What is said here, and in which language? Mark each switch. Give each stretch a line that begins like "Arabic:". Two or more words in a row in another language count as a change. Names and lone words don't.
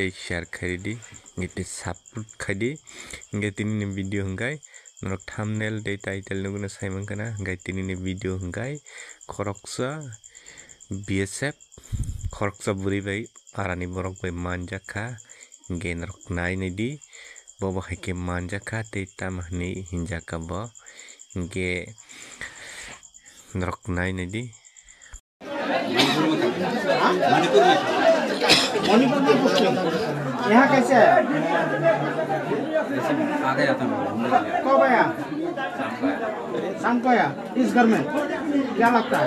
Kok Borok: share khaidi di ngite support khaidi nge tini video hungkai norok thumbnail de title no guna saimang kana ngai tini video hungkai khoroksa BSF khoroksa buri bai arani borok bai manjaka genar nai ni di bobo haike manjaka te tamahni hinjaka bo ge नरक नाई नहीं दी
Hindi: मणिपुर में पूछते यहाँ कैसे है आ गया था कब आया शाम को आया इस घर में क्या लगता है